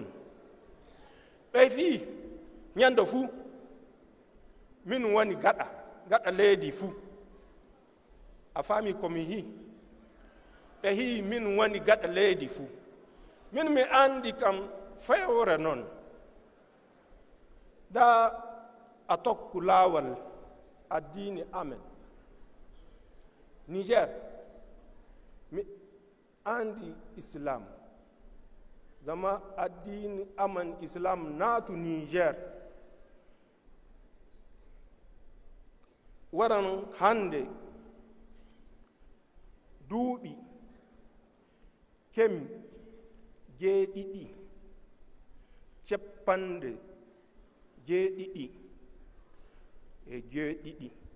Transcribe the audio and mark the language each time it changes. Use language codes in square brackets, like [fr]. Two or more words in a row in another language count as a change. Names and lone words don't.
[ff] Ɓe fi ñande fuu min woni gaɗa leydi fuu. A faami komi hi? Ɓe hi min woni gaɗa leydi fuu. Min mi andi kam fewre non. Da a tokku laawal addini amen. Niger mi andi islam, zama addini aman islam naatu Niger. Waran hande duuɓi kemi jeeɗiɗi ceppande jeeɗiɗi e jeeɗiɗi